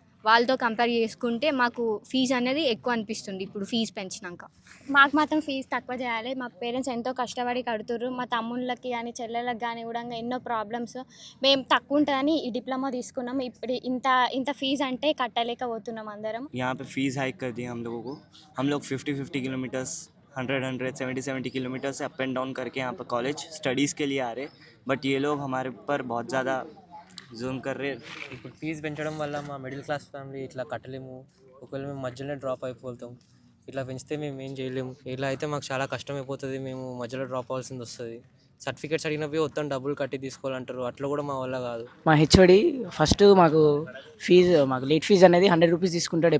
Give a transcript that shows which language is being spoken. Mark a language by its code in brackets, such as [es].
[te] వాళ్ళతో కంపేర్ చేసుకుంటే మాకు ఫీజు అనేది ఎక్కువ అనిపిస్తుంది ఇప్పుడు ఫీజు పెంచినాక. మాకు మాత్రం ఫీజు తక్కువ చేయాలి. మా పేరెంట్స్ ఎంతో కష్టపడి కడుతుర్రు. మా తమ్ముళ్ళకి కానీ చెల్లెళ్ళకి కానీ కూడా ఎన్నో ప్రాబ్లమ్స్. మేము తక్కువ ఉంటుందని ఈ డిప్లొమా తీసుకున్నాము. ఇప్పుడు ఇంత ఫీజు అంటే కట్టలేకపోతున్నాం అందరం. [hi] यहाँ पे फीस हाइक कर दी हम लोगों को. हम लोग 50 किलोमीटर्स 100 70 किलोमीटर से अप एंड डाउन करके यहाँ पर कॉलेज स्टडीज़ के लिए आ रहे, बट ये लोग हमारे पर बहुत ज़्यादा జూమ్ కర్రే. [te] ఇప్పుడు ఫీజు పెంచడం వల్ల మా మిడిల్ క్లాస్ ఫ్యామిలీ ఇట్లా కట్టలేము. ఒకవేళ మేము మధ్యలో డ్రాప్ అయిపోతాం. ఇట్లా పెంచితే మేము ఏం చేయలేము. ఇలా అయితే మాకు చాలా కష్టం అయిపోతుంది. మేము మధ్యలో డ్రాప్ అవ్వాల్సింది వస్తుంది. సర్టిఫికేట్స్ అడిగినవి మొత్తం డబ్బులు కట్టి తీసుకోవాలంటారు. అట్లా కూడా మా వల్ల కాదు. మా హెచ్ఓడి ఫస్ట్ మాకు లేట్ ఫీజు అనేది 100 రూపీస్ తీసుకుంటాడు.